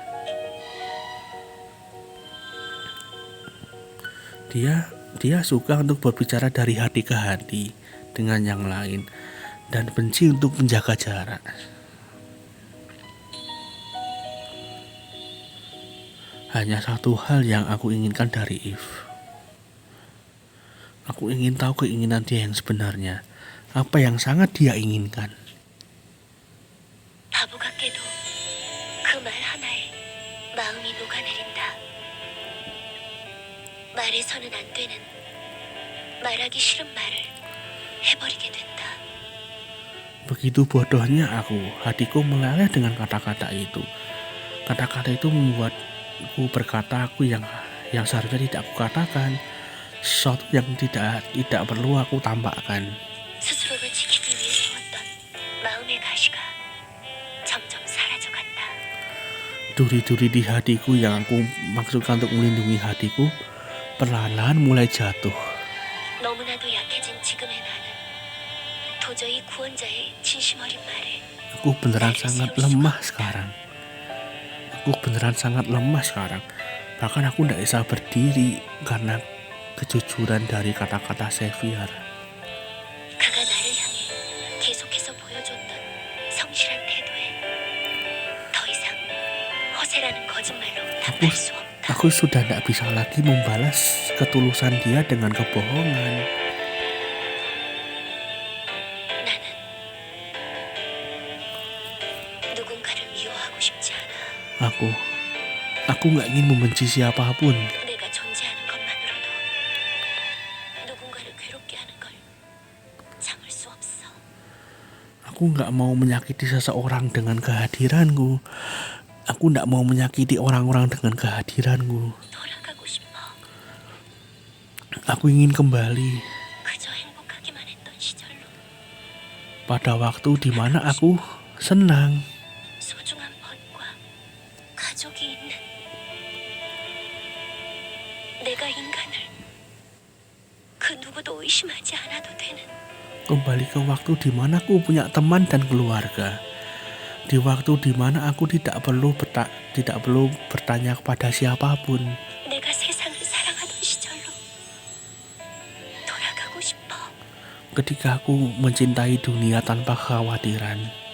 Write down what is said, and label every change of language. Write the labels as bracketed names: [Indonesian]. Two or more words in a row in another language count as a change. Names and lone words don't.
[Indonesian] Dia suka untuk berbicara dari hati ke hati dengan yang lain dan benci untuk menjaga jarak. Hanya satu hal yang aku inginkan dari Eve. Aku ingin tahu keinginan dia yang sebenarnya. apa yang sangat dia inginkan. [Korean] 바보 같게도 그 말 하나에 마음이 녹아내린다. 말해서는 안 되는, 말하기 싫은 말을 해버리게 된다. [Indonesian] Begitu bodohnya aku, hatiku meleleh dengan kata-kata itu. Kata-kata itu membuatku berkata aku yang seharusnya tidak aku katakan, sesuatu yang tidak perlu aku tampakkan. [Korean] 스스로를 지키기 위해 세웠던 마음의 가시가 점점 사라져간다. [Indonesian] Duri-duri di hatiku yang aku maksudkan untuk melindungi hatiku perlahan-lahan mulai jatuh. [Korean] 너무나도 약해진 지금의 나는 도저히 구원자의 진심 어린 말에 [Indonesian] Aku beneran sangat lemah sekarang. Bahkan aku tidak bisa berdiri karena kejujuran dari kata-kata Xavier. [Korean] 그가 나를 향해 계속해서 보여줬던 성실한 태도에 더 이상 허세라는 거짓말로 답할 수 없다. [Indonesian] Aku sudah tidak bisa lagi membalas ketulusan dia dengan kebohongan. [Korean] 나는 누군가를 미워하고 싶지 않아. [Indonesian] Aku nggak ingin membenci siapapun. [Korean] 내가 존재하는 것만으로도 누군가를 괴롭게 하는 걸 참을 수 없어. [Indonesian] Aku nggak mau menyakiti seseorang dengan kehadiranku. Aku nggak mau menyakiti orang-orang dengan kehadiranku. [Korean] 돌아가고 싶어. [Indonesian] Aku ingin kembali [Korean] 그저 행복하기만 했던 시절로. [Indonesian] pada waktu di mana aku senang. [Korean] 소중한 벗과 가족이 있는 내가 인간을 그 누구도 의심하지 않아도 되는 [Indonesian] Kembali ke waktu di mana aku punya teman dan keluarga. Di waktu di mana aku tidak perlu bertanya kepada siapapun. [Korean] 내가 세상을 사랑하던 시절로 돌아가고 싶어. [Indonesian] Ketika aku mencintai dunia tanpa kekhawatiran.